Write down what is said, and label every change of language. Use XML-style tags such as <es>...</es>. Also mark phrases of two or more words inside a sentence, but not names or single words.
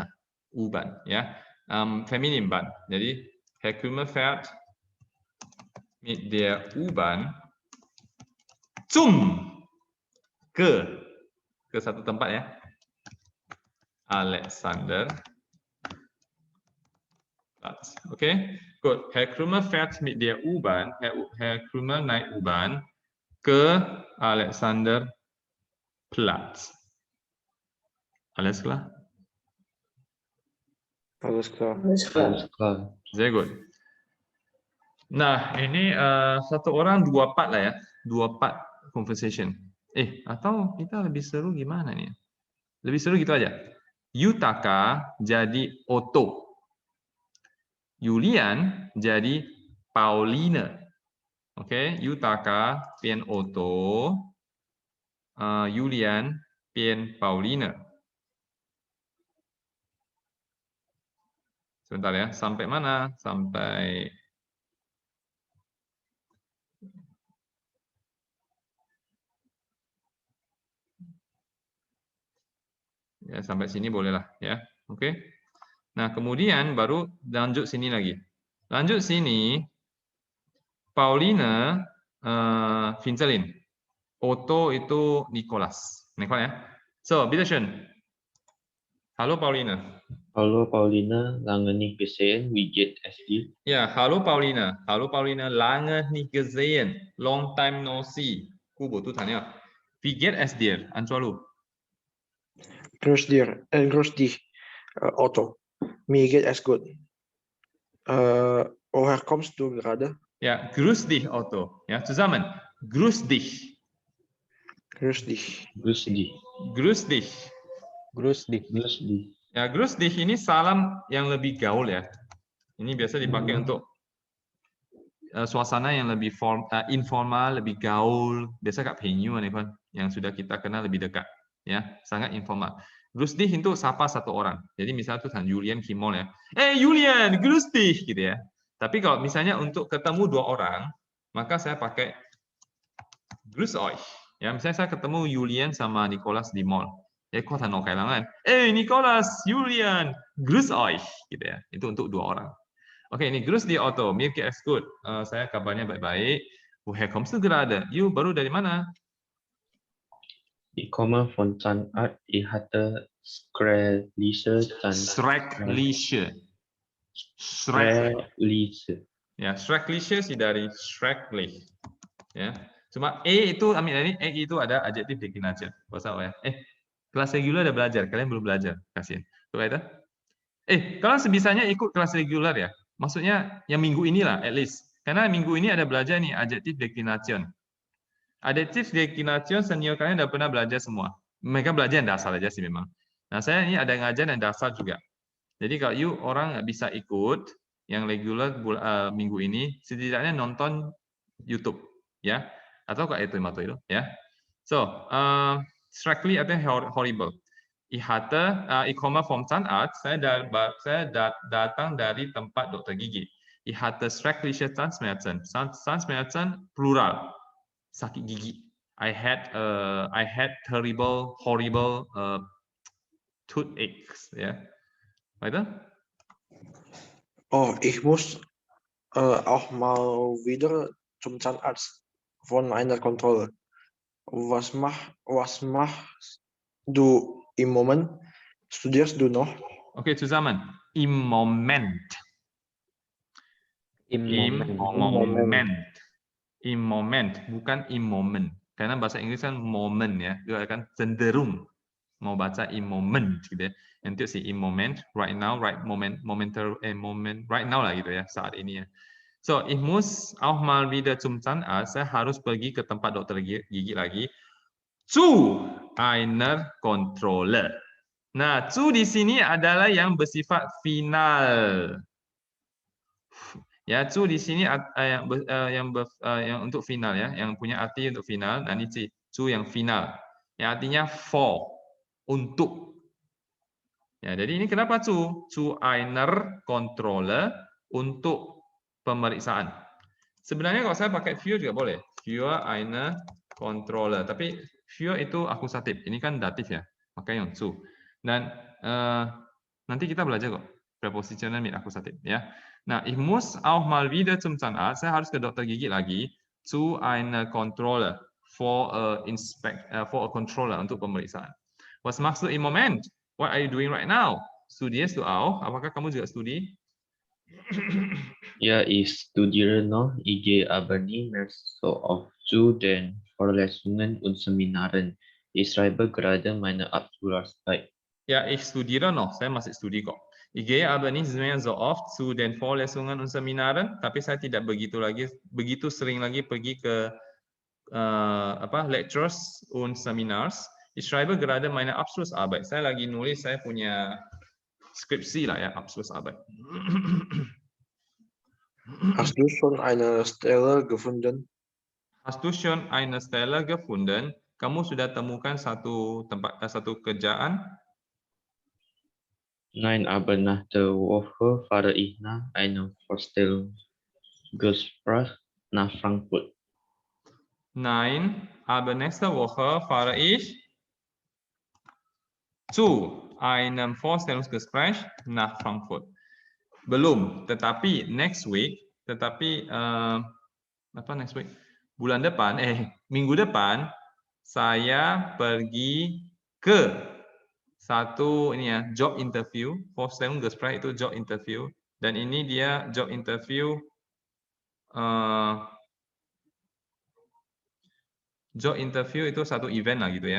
<id>U-Bahn, ya. Feminin Bahn. Jadi,</id> <de>Herr Krümel fährt mit der U-Bahn</de> <id>ke satu tempat ya,</id> <de>Alexanderplatz.</de> <en>Okay, good.</en> <de>Herr Krümel fährt mit der U-Bahn.</de> <id>Herr Krümel naik U-Bahn ke Alexanderplatz.</id> <de>Alles klar? Alles klar. Alles klar. Alles klar.</de> <en>Very good.</en> <id>Nah, ini satu orang</id> <en>2 part</en> <id>lah ya.</id> <en>2 part conversation.</en> <id>Atau kita lebih seru gimana nih? Lebih seru gitu aja. Yutaka jadi Otto. Julian jadi Paulina. Oke, Yutaka 变 Otto. Julian 变 Paulina. Sebentar ya, sampai mana? Sampai ya, sampai sini bolehlah ya. Oke. Nah, kemudian baru lanjut sini lagi. Lanjut sini Paulina Finzelin. Otto itu Nicholas. Nicholas ya.</id> <de>So, bitteschön. Halo Paulina. Hallo Paulina, lange nicht gesehen, wie geht es dir? Ja, hallo Paulina. Hallo Paulina, lange nicht gesehen.</de> <en>Long time no see.</en> <id>Kubo tuh tanya.</id> <de>Wie geht es dir? Ancualu. Grüß dich, Otto. Mir geht es gut. Woher kommst du gerade? Ja, grüß dich Otto. Ja, zusammen. Grüß dich. Grüß dich. Grüß dich. Grüß dich. Grüß dich. Grüß dich.</de> <id>Ya,</id> <de>grüß dich</de> <id>ini salam yang lebih gaul ya. Ini biasa dipakai untuk suasana yang lebih informal, lebih gaul. Biasa kat venue nih kan, yang sudah kita kenal lebih dekat, ya, sangat informal.</id> <de>Grüß dich</de> <id>itu sapa satu orang. Jadi misalnya tuh Julian Kimol ya, Julian,</id> <de>grüß dich</de> <id>gitu ya. Tapi kalau misalnya untuk ketemu 2 orang, maka saya pakai</id> <de>grüß euch.</de> <id>Ya, misalnya saya ketemu Julian sama Nicholas di mall. Kok tanah kailangan. Nicholas, Julian,</id> <de>grüß euch</de> <id>gitu ya. Itu untuk 2 orang. Oke, ini</id> <de>grüß dich Otto, mir geht's gut.</de> <id>Saya kabarnya baik-baik.</id> <de>Woher kommst du gerade?</de> <id>You baru dari mana?</id> <de>Ich komme von Zahnarzt. Ich hatte Schreckliche Schreckliche. Schreckliche.</de> <id>Ya, Schreckliche sih dari schrecklich. Ya. Cuma itu ambil dari itu ada adjektif declinación. Bahasa apa ya? Kelas reguler udah belajar, kalian belum belajar. Kasihan. Coba itu. Kalian sebisanya ikut kelas reguler ya. Maksudnya yang minggu inilah</id> <en>at least.</en> <id>Karena minggu ini ada belajar nih</id> <es>adjektif declinación. Adjektif declinación</es> <id>senior kalian udah pernah belajar semua. Mereka belajar yang dasar aja sih memang. Nah, saya ini ada ngajar yang dasar juga. Jadi kalau you orang nggak bisa ikut yang reguler minggu ini, setidaknya nonton YouTube ya. Atau kayak itu itu ya. So, schrecklich artinya horrible.</id> <de>Ich komme vom Zahnarzt.</de> <id>Saya datang dari tempat dokter gigi.</id> <de>Ich hatte schreckliche Zahnschmerzen.</de> <id>Zahnschmerzen plural. Sakit gigi.</id> <en>I had terrible, horrible toothaches.</en> <id>Ya.</id> <de>Weiter? Oh, ich muss auch mal wieder zum Zahnarzt von einer Kontrolle. Was machst du im Moment? Studierst du noch? Oke, zusammen. Im Moment. Im Moment,</de> <id>bukan</id> <de>im Moment.</de> <id>Karena bahasa Inggris kan moment ya, itu akan cenderung mau baca</id> <de>im Moment</de> <id>gitu ya. Nanti sih</id> <de>im Moment,</de> <en>right now, right moment, moment, right now</en> <id>lah gitu ya, saat ini ya.</id> <de>So, ich muss auch mal wieder zum Zahnarzt.</de> <id>Saya harus pergi ke tempat dokter gigi lagi.</id> <de>Zu einer Kontrolle.</de> <id>Nah, zu di sini adalah yang bersifat final. Ya, zu di sini yang untuk final ya, yang punya arti untuk final. Nah, ini zu yang final. Yang artinya for, untuk. Ya, jadi ini kenapa zu?</id> <de>Zu einer Kontrolle,</de> <id>untuk pemeriksaan. Sebenarnya kalau saya pakai für juga boleh.</id> <de>Für eine Kontrolle.</de> <id>Tapi für itu akusatif. Ini kan datif ya. Makanya yang zu. Dan nanti kita belajar kok prepositional mit akusatif ya. Nah,</id> <de>ich muss auch mal wieder zum Zahnarzt.</de> <id>Saya harus ke dokter gigi lagi.</id> <de>Zu einer Kontrolle.</de> <en>For a controller,</en> <id>untuk pemeriksaan.</id> <de>Was machst du im Moment?</de> <en>What are you doing right now?</en> <de>Studierst du auch?</de> <id>Apakah kamu juga studi?</id> <de>Ja, ich studiere noch. Ich gehe aber nicht mehr so oft zu den Vorlesungen und Seminaren. Ich schreibe gerade meine Abschlussarbeit. Ya, ich studiere noch.</de> <id>Saya masih studi kok.</id> <de>Ich gehe aber nicht mehr so oft zu den Vorlesungen und Seminaren,</de> <id>tapi saya tidak begitu sering lagi pergi ke</id> <en>lectures und Seminars.</en> <de>Ich schreibe gerade meine Abschlussarbeit.</de> <id>Saya lagi nulis, saya punya skripsi lah ya,</id> <de>Abschlussarbeit. Hast du schon eine Stelle gefunden? Hast du schon eine Stelle gefunden?</de> <id>Kamu sudah temukan satu kerjaan?</id> <de>Nein, aber nach der Woche fahre ich nach einem Vorstellungsgespräch nach Frankfurt. Nein, aber nächste Woche fahre ich zu einem Vorstellungsgespräch nach Frankfurt.</de> <id>Belum, tetapi</id> <en>next week, next week?</en> <id>Bulan depan, minggu depan saya pergi ke satu</id> <en>job interview.</en> <id>Vorstellungsgespräch itu</id> <en>job interview,</en> <id>dan ini dia</id> <en>job interview</en> <id>itu satu event lah gitu ya.</id>